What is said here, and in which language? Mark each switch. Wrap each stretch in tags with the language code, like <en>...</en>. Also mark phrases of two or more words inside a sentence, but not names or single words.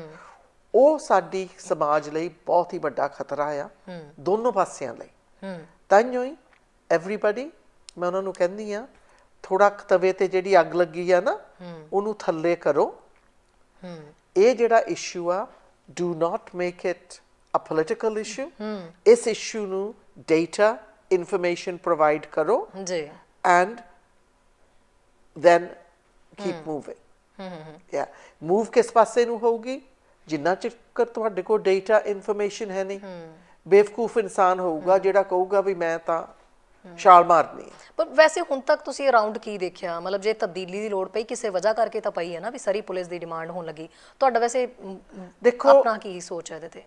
<pa>ਉਹ ਸਾਡੀ ਸਮਾਜ ਲਈ ਬਹੁਤ ਹੀ ਵੱਡਾ ਖਤਰਾ ਆ, ਦੋਨੋਂ ਪਾਸਿਆਂ ਲਈ। ਤਾਂਹੀਓ ਹੀ ਐਵਰੀਬਾਡੀ, ਮੈਂ ਉਹਨਾਂ ਨੂੰ ਕਹਿੰਦੀ ਆ, ਥੋੜਾ ਤਵੇ ਤੇ ਜਿਹੜੀ ਅੱਗ ਲੱਗੀ ਆ ਨਾ, ਉਹਨੂੰ ਥੱਲੇ ਕਰੋ। ਇਹ ਜਿਹੜਾ ਇਸ਼ੂ ਆ,</pa> <en>do not make it a political issue,</en> <pa>ਇਸ ਇਸ਼ੂ ਨੂੰ</pa> <en>data information provide</en> <pa>ਕਰੋ</pa> <en>and then keep moving।</en> <pa>ਮੂਵ ਕਿਸ ਪਾਸੇ ਨੂੰ ਹੋਊਗੀ? ਜਿੰਨਾ ਚਿਰ ਤੁਹਾਡੇ ਕੋਲ</pa> <en>data information</en> <pa>ਹੈ ਨਹੀਂ, ਬੇਵਕੂਫ ਇਨਸਾਨ ਹੋਊਗਾ ਜਿਹੜਾ ਕਹੂਗਾ ਵੀ ਮੈਂ ਤਾਂ ਛਾਲ ਮਾਰਨੀ ਹੈ। ਪਰ ਵੈਸੇ ਹੁਣ ਤੱਕ ਤੁਸੀਂ ਅਰਾਊਂਡ ਕੀ ਦੇਖਿਆ? ਮਤਲਬ ਜੇ ਤਬਦੀਲੀ ਦੀ ਲੋੜ ਪਈ ਕਿਸੇ ਵਜ੍ਹਾ ਕਰਕੇ ਤਾਂ ਪਈ ਹੈ ਨਾ, ਵੀ ਸਰੀ ਪੁਲਿਸ ਦੀ ਡਿਮਾਂਡ ਹੋਣ ਲੱਗੀ, ਤੁਹਾਡਾ ਵੈਸੇ ਦੇਖੋ ਆਪਣਾ ਕੀ ਸੋਚ ਹੈ ਇਹਦੇ ਤੇ?</pa>